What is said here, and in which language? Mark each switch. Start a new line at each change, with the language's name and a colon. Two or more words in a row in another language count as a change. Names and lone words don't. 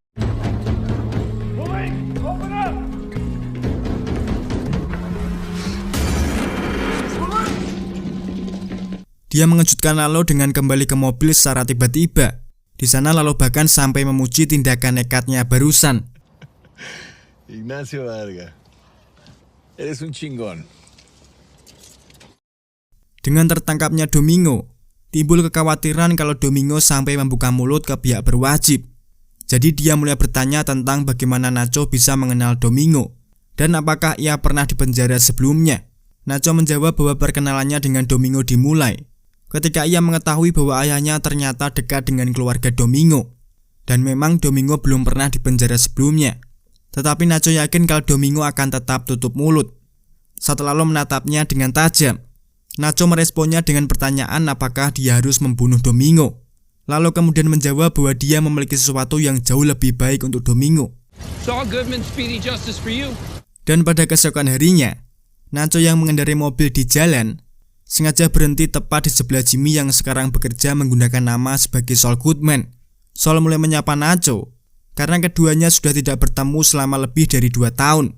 Indonesian: Dia mengejutkan Lalo dengan kembali ke mobil secara tiba-tiba. Di sana Lalo bahkan sampai memuji tindakan nekatnya barusan.
Spanish: Ignacio Vargas, eres un chingón.
Indonesian: Dengan tertangkapnya Domingo, timbul kekhawatiran kalau Domingo sampai membuka mulut ke pihak berwajib. Jadi dia mulai bertanya tentang bagaimana Nacho bisa mengenal Domingo dan apakah ia pernah dipenjara sebelumnya. Nacho menjawab bahwa perkenalannya dengan Domingo dimulai ketika ia mengetahui bahwa ayahnya ternyata dekat dengan keluarga Domingo. Dan memang Domingo belum pernah dipenjara sebelumnya. Tetapi Nacho yakin kalau Domingo akan tetap tutup mulut. Saat Lalo menatapnya dengan tajam, Nacho meresponnya dengan pertanyaan apakah dia harus membunuh Domingo. Lalo kemudian menjawab bahwa dia memiliki sesuatu yang jauh lebih baik untuk Domingo.
English: Saul Goodman, speedy justice for you.
Indonesian: Dan pada keesokan harinya, Nacho yang mengendarai mobil di jalan sengaja berhenti tepat di sebelah Jimmy yang sekarang bekerja menggunakan nama sebagai Saul Goodman. Saul mulai menyapa Nacho karena keduanya sudah tidak bertemu selama lebih dari 2 tahun.